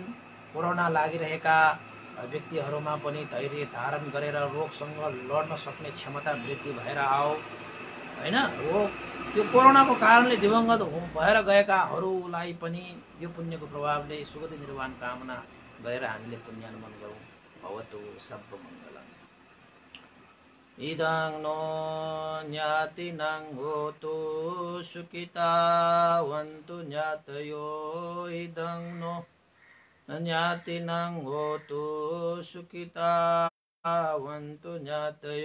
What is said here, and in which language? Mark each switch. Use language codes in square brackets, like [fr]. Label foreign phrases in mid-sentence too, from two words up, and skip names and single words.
[ne] कोरोना लागिरहेका व्यक्तिहरूमा पनि धैर्य धारण गरेर रोगसँग लड्न सक्ने क्षमता वृद्धि भएर आओ हैन। यो कोरोनाको कारणले दिवंगत भएर गएकाहरूलाई पनि यो पुण्यको प्रभावले सुगति निर्वाण कामना गरेर हामीले पुण्यानुमोदन गरौँ। [pi] भवतु सर्वमङ्गलम्। इदं नो ज्ञातिनं होतु सुखितावन्तु ज्ञातयो। इदं नो ज्ञातिनं होतु सुखितावन्तु ज्ञातयो।